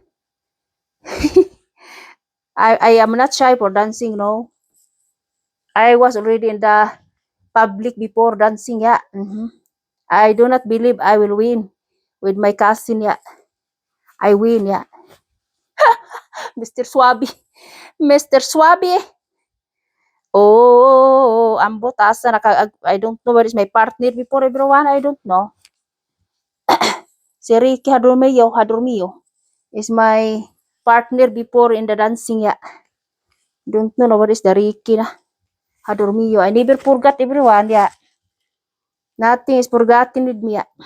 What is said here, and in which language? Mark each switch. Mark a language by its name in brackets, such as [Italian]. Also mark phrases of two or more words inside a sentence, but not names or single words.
[English] I am not shy for dancing, no. I was already in the public before dancing, yeah. I do not believe I will win with my cousin, yeah. I win, yeah. Mr. Swabi. Mr. Swabi. Oh, [Cebuano] ambot asa [English] I don't know where is my partner before, everyone. I don't know. Si Ricky Hadromio is my partner before in the dancing, yeah. Don't know what is the Ricky na Hadromio. I never forgot, everyone, yeah. Nothing is forgotten with me, yeah.